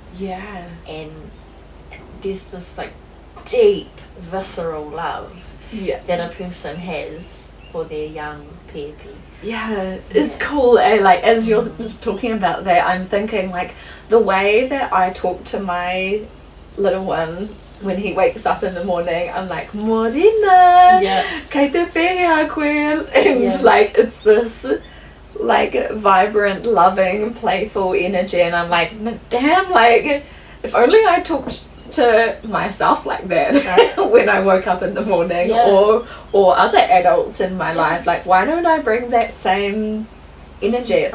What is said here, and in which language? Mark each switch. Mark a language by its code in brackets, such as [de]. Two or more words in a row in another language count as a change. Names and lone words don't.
[en] And there's just like deep, visceral love that a person has for their young peepi. It's cool. Like as you're just talking about that, I'm thinking like the way that I talk to my little one when he wakes up in the morning, I'm like, [mi] Morena, kei te pēhea koe, [en] and like it's this like vibrant, loving, playful energy, and I'm like, damn, like if only I talked to myself like that when I woke up in the morning, or other adults in my life, like why don't I bring that same energy?